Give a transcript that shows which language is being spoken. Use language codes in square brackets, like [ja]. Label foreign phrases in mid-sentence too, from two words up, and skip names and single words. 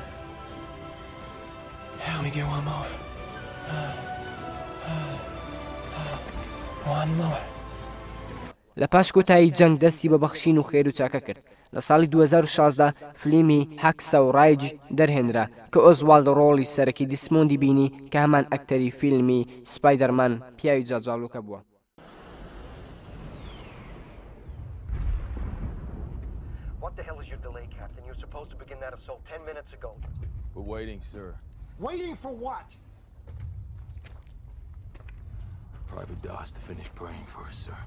[en] Help me get one more. One more. [ckb] لە پاش کۆتایی جەنگ دەستی بە بەخشین و خێر و چاکە کرد. لە ساڵی 2016 فلیمی هەکسە و ڕایج دەرهێنرا کە ئۆزوالد ڕۆڵی سەرەکی دیسمۆندی بینی کە هەمان ئەکتەری فیلمی سپایدەرمان پیاوی جاجاڵوکە بووە. [en] What the hell is your delay, Captain? You're supposed to begin that assault 10 minutes ago. We're waiting, sir. Waiting for what? Private Doss to finish praying for us, sir.